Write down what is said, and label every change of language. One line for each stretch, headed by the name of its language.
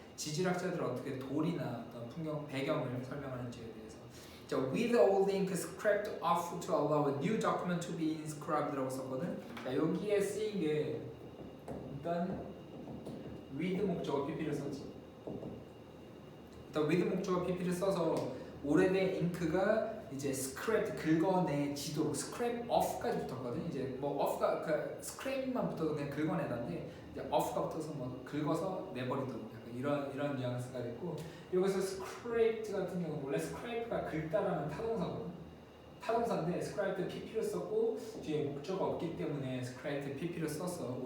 Korean: 지질학자들은 어떻게 돌이나 어떤 풍경 배경을 설명하는지에 대해서.
English: 자, with old ink scraped off to allow a new document to be inscribed라고 썼거든.
Korean: 자, 여기에 쓰인 게 일단 with 목적어 pp를 썼지. 일단 with 목적어 pp를 써서 오래된 잉크가 이제 scraped 긁어내지도록 scrape off까지 붙었거든. 이제 뭐 off가 그 scrape만 붙어도 그냥 긁어내다인데 이제 off가 붙어서 뭐 긁어서 내버리도록 약간 이런 뉘앙스가 됐고, 여기서 scraped 같은 경우는 원래 scrape가 긁다라는 타동사인데 scraped pp를 썼고 뒤에 목적어가 없기 때문에 scraped pp를 썼어.